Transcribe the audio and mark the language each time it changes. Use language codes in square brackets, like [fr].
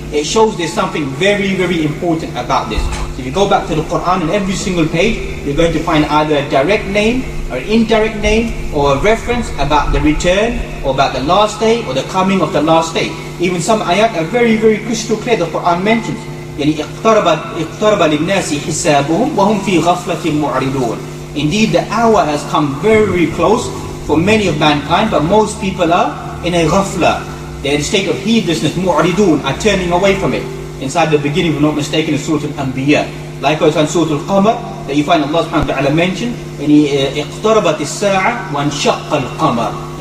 [en] It shows there's something very important about this. So if you go back to the Quran, on every single page, you're going to find either a direct name, or indirect name, or a reference about the return, or about the last day, or the coming of the last day. Even some ayat are very crystal clear. The Quran mentions, [ar] اقترب للناس حسابهم وهم في غفلة معرضون. [en] Indeed, the hour has come very close for many of mankind, but most people are in a ghafla. They're in a state of heedlessness, mu'ridun, are turning away from it. Inside the beginning, if I'm not mistaken, is Surah Al-Anbiya. Likewise in Surah Al-Qamar, that you find Allah subhanahu wa ta'ala mention, [ar] اقتربت الساعة وانشق القمر.